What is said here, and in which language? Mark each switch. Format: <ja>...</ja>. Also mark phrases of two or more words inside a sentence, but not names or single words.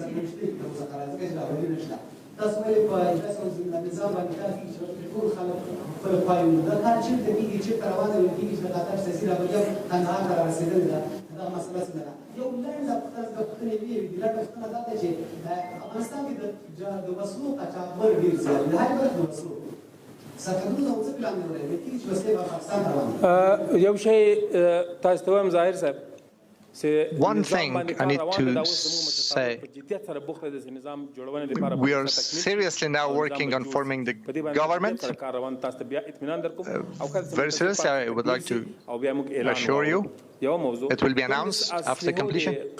<ps>سره نشته تر اوسه قرار ځکه چې رهبري نشته تاسو وایي په داسې یو نظام باندې کار کېږي چې ټول خلک خپل پایې دا کار چېرته کېږي چېرته روان ویل کېږي چې د قطر سیاسي رهبري کندهار ته رارسېدلې ده دا مسله څنګه ده یو لنډه پوښتنه وي لنډه پوښتنه دا ده چې افغانستان کې د وسلو قاچاقبر ډېر زیات دی د هر برخې د وسلو سرحدونه څه پلان لري ویل کېږي چې وسلې به افغانستان ته روانې یو شی تاسو ته وایم ظاهر صاحب</ps> <en>One thing I need to say, we are seriously now working on forming the government. Very seriously, I would like to assure you, it will be announced after completion.</en>